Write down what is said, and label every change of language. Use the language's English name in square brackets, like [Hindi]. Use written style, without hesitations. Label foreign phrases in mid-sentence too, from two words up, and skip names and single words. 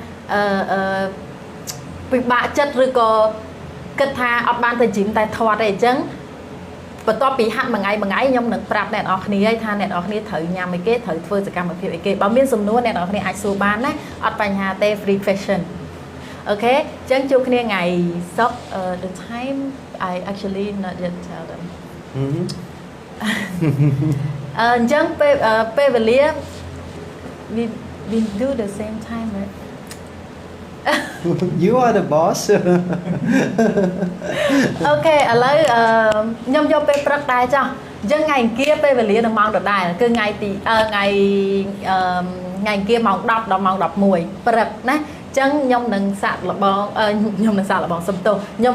[Khmer] ពិបាកចិត្តឬក៏គិតថាអត់បានទៅ gym តែធាត់ទេអញ្ចឹងបន្ទាប់ពីហាត់មួយថ្ងៃខ្ញុំនឹងប្រាប់អ្នកនរគ្នាឲ្យថាអ្នកនរគ្នាត្រូវញ៉ាំអីគេត្រូវធ្វើសកម្មភាពអីគេបើមានសំណួរអ្នកនរគ្នាអាចសួរបានណាអត់បញ្ហាទេ [English] free question [Khmer] អូខេអញ្ចឹងជួបគ្នាថ្ងៃសុក្រ [English] the time I actually not yet tell them [Khmer] អញ្ចឹងពេលវេលា [English] we do the same time right You are the boss [Khmer] អូខេឥឡូវខ្ញុំយកពេលព្រឹកដែរចាស់អញ្ចឹងថ្ងៃអង្គារពេលវេលានៅម៉ោងដដែលគឺថ្ងៃអង្គារម៉ោង10ដល់ម៉ោង11ព្រឹកណាអញ្ចឹងខ្ញុំនឹងសាក់លបងសំទោសខ្ញុំ